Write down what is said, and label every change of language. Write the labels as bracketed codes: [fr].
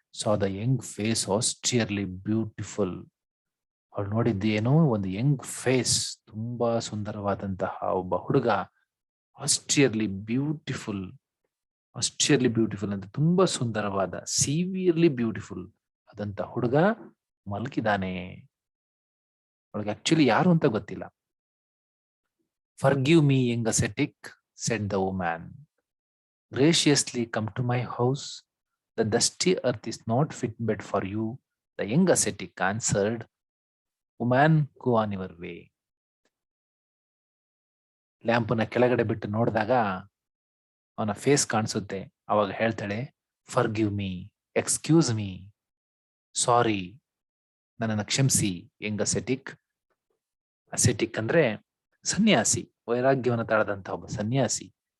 [en] Saw the young face austerely beautiful. [kn] ಅವಳು ನೋಡಿದ್ದು ಏನೋ ಒಂದು ಯಂಗ್ ಫೇಸ್, ತುಂಬಾ ಸುಂದರವಾದಂತಹ ಒಬ್ಬ ಹುಡುಗ. [en] Austerely beautiful. Austerely beautiful [kn] ಅಂತ ತುಂಬಾ ಸುಂದರವಾದ, [en] severely beautiful [kn] ಆದಂತ ಹುಡುಗ ಮಲಗಿದಾನೆ. ಅವಳಿಗೆ ಆಕ್ಚುಲಿ ಯಾರು ಅಂತ ಗೊತ್ತಿಲ್ಲ. [en] Forgive me, young ascetic, said the woman. Graciously come to my house. The dusty earth is not fit bed for you. The young ascetic answered, Woman, go on your way. [kn] ಲ್ಯಾಂಪನ್ನ ಕೆಳಗಡೆ ಬಿಟ್ಟು ನೋಡಿದಾಗ ಅವನ face ಕಾಣಿಸುತ್ತೆ. ಅವಾಗ ಹೇಳ್ತಾಳೆ, [en] forgive me, excuse me, sorry, [kn] ನನ್ನನ್ನು ಕ್ಷಮಿಸಿ. [en] Young ascetic. [kn] Acetic ಅಂದ್ರೆ ಸನ್ಯಾಸಿ, ವೈರಾಗ್ಯವನ್ನು ತಾಳದಂತ ಒಬ್ಬ ಸನ್ಯಾಸಿ.